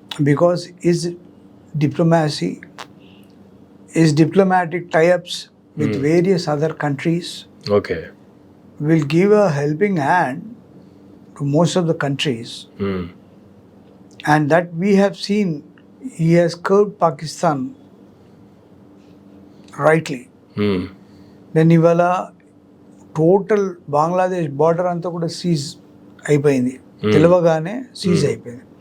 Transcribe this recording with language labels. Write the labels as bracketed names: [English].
[English] Because is diplomacy, is diplomatic tie ups with various other countries will give a helping hand to most of the countries. And that we have seen, he has curbed Pakistan rightly. [Telugu] Then ఇవాళ total Bangladesh border అంతా కూడా seize అయిపోయింది, తెలియగానే seize అయిపోయింది.